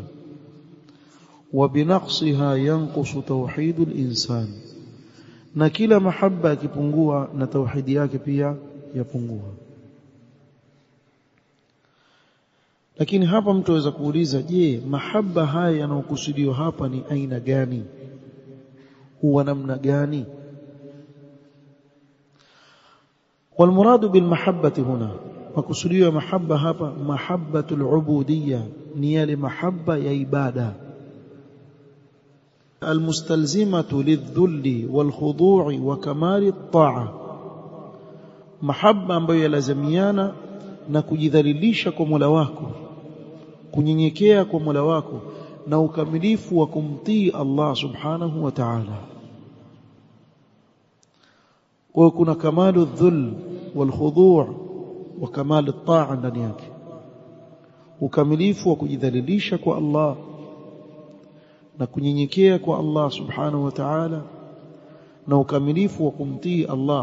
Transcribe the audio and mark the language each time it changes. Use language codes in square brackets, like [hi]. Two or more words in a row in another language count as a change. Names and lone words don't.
[ar] وبنقصها ينقص توحيد الإنسان, [sw] na kila mahabba ikipungua na tauhidi yake pia yapungua. Lakini hapa mtu aweza kuuliza, je, mahabba haya yanayokusudiwa hapa ni aina gani? huwa namna gani? [ar] والمراد بالمحبة هنا [sw] makusudiwa mahabba hapa [ar] محبة العبودية, [sw] ni yale mahabba ya ibada [ar] المستلزمة للذل والخضوع وكمال الطاعة. [sw] mahabba ambayo yalazimiana na kujidhalilisha kwa Mola wako, kunyenyekea kwa Mola wako na ukamilifu wa kumtii Allah [ar] سبحانه وتعالى. [sw] kwa kuna [ar] كمال الذل والخضوع وكمال الطاعة [sw] ndani yake, ukamilifu wa kujidhalilisha kwa Allah na kunyenyekea kwa Allah [ar] سبحانه وتعالى [sw] na ukamilifu wa kumtii Allah.